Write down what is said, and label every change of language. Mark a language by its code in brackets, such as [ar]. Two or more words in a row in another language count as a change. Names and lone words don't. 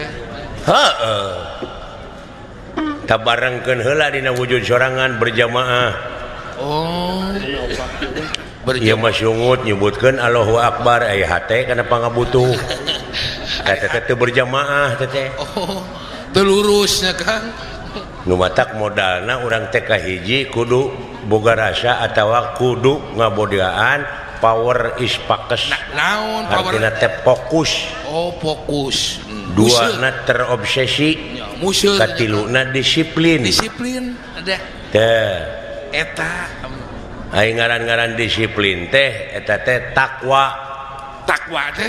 [su] heueuh tabarengkeun heula dina wujud sorangan berjamaah Ieu mah sungut nyebutkeun [ar] الله أكبر [su] aya hate kana pangabutuh. Eta teh berjamaah teh. Oh, teu lurusnya Kang. Nu matak modalna urang teh kahiji kudu boga rasa atawa kudu ngabogaan [en] power is focus. [su] Naon power? Artina teh fokus. Oh, fokus. Dua na terobsesi. Musuh. Katiluna disiplin. Disiplin ada. Teh. Eta Ai ngaran-ngaran disiplin teh eta teh takwa. takwa teh.